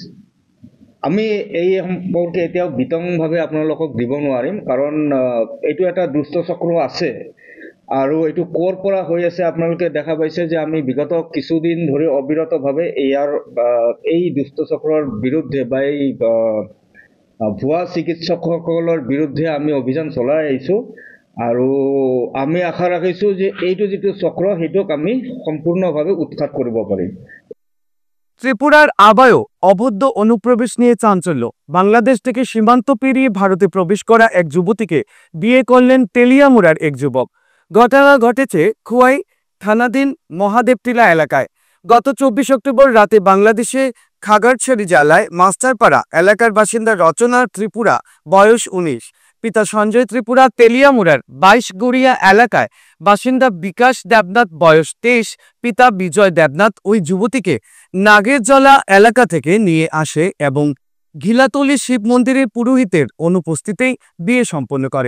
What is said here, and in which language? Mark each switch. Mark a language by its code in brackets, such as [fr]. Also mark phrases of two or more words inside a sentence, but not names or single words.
[as] আমি এই সম্পৰ্কে এতিয়াও বিতংভাৱে আপোনালোকক দিব নোৱাৰিম, কাৰণ এইটো এটা দুষ্ট চক্ৰ আছে আৰু এইটো ক'ৰ পৰা হৈ আছে আপোনালোকে দেখা পাইছে যে আমি বিগত কিছুদিন ধৰি অবিৰতভাৱে এই দুষ্ট চক্ৰৰ বিৰুদ্ধে বা এই ভুৱা চিকিৎসকসকলৰ বিৰুদ্ধে আমি অভিযান চলাই আহিছোঁ। আৰু আমি আশা ৰাখিছোঁ যে এইটো যিটো চক্ৰ সেইটোক আমি সম্পূৰ্ণভাৱে উৎখাত কৰিব পাৰিম। [bn] ত্রিপুরার আবায়ও অবৈধ অনুপ্রবেশ নিয়ে চাঞ্চল্য। বাংলাদেশ থেকে সীমান্ত পেরিয়ে ভারতে প্রবেশ করা এক যুবতীকে বিয়ে করলেন তেলিয়ামুড়ার এক যুবক। ঘটনা ঘটেছে খোয়াই থানাধীন মহাদেবটিলা এলাকায়। গত 24 অক্টোবর রাতে বাংলাদেশে খাগড়াছড়ি জেলায় মাস্টারপাড়া এলাকার বাসিন্দা রচনা ত্রিপুরা, বয়স 19, পিতা সঞ্জয় ত্রিপুরা, তেলিয়ামুড়ার 22 গড়িয়া এলাকায় বাসিন্দা বিকাশ দেবনাথ, বয়স 23, পিতা বিজয় দেবনাথ ওই যুবতীকে নাগেরজলা এলাকা থেকে নিয়ে আসে এবং ঘিলাতলি শিব মন্দিরের পুরোহিতের অনুপস্থিতিতেই বিয়ে সম্পন্ন করে।